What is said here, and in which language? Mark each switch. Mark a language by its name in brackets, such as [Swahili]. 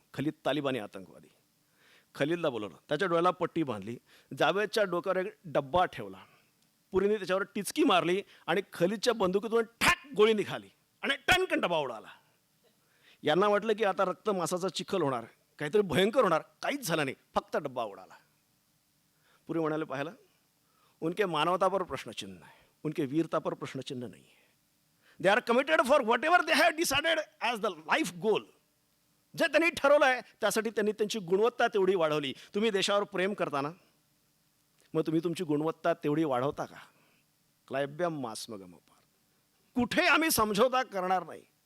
[Marathi] खलीद तालिबानी आतंकवादी. खलीदला बोलवलं, त्याच्या डोळ्याला पट्टी बांधली, जावेदच्या डोक्यावर एक डब्बा ठेवला, पुरीने त्याच्यावर टिचकी मारली आणि खलीदच्या बंदुकीतून ठाक गोळी निघाली आणि टणकन डबा उडाला. यांना वाटलं की आता रक्त मांसाचा चिखल होणार, काहीतरी भयंकर होणार. काहीच झालं नाही, फक्त डब्बा उडाला. पुरी म्हणाले, पाहिलं, [Hindi] उनके मानवता पर प्रश्नचिन्ह है, उनके वीरता पर प्रश्नचिन्ह नहीं है. [English] They are committed for whatever they have decided as the life goal. [Marathi] जे त्यांनी ठरवलं आहे त्यासाठी त्यांनी त्यांची गुणवत्ता तेवढी वाढवली. तुम्ही देशावर प्रेम करताना मग तुम्ही तुमची गुणवत्ता तेवढी वाढवता का? [Sanskrit] क्लायब्यम मास्मगमपार. [Marathi] कुठे आम्ही समझोता करणार नाही.